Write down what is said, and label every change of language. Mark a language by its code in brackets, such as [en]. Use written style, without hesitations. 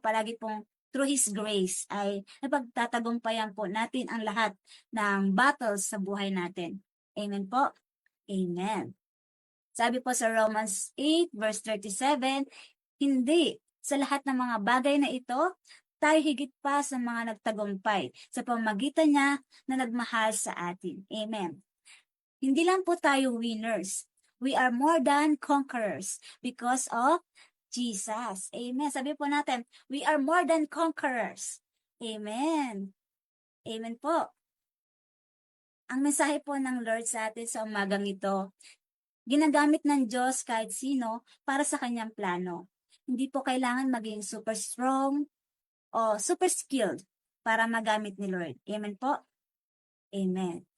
[tl] Palagi pong [en] through His grace [tl] ay napagtatagumpayan po natin ang lahat ng battles sa buhay natin. Amen po. Amen. Sabi po sa Romans 8 verse 37, hindi sa lahat ng mga bagay na ito, tayo higit pa sa mga nagtagumpay sa pamagitan niya na nagmahal sa atin. Amen. Hindi lang po tayo winners. [en] We are more than conquerors because of Jesus. Amen. [tl] Sabi po natin, [en] we are more than conquerors. [tl] Amen. Amen po. Ang mensahe po ng Lord sa atin sa umagang ito, ginagamit ng Diyos kahit sino para sa kanyang plano. Hindi po kailangan maging [en] super strong [tl] o [en] super skilled [tl] para magamit ni Lord. Amen po. Amen.